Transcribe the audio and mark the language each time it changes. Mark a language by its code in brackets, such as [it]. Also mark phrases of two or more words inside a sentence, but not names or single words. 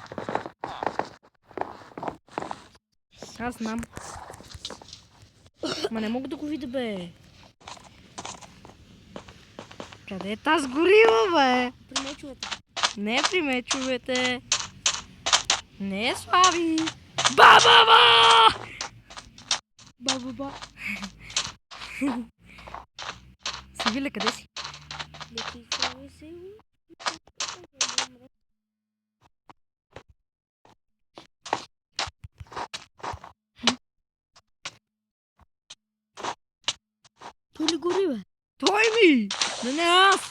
[bg] Аз знам. Ма не мога да го видя, бе. Къде е тази горила, бе? При мечовете. Не е при мечовете. Не е Слави. Ба-ба-ба! Ба-ба-ба. Сивиле, къде си? Летица весели. Той ли гори, бе? Той ми! Не аз!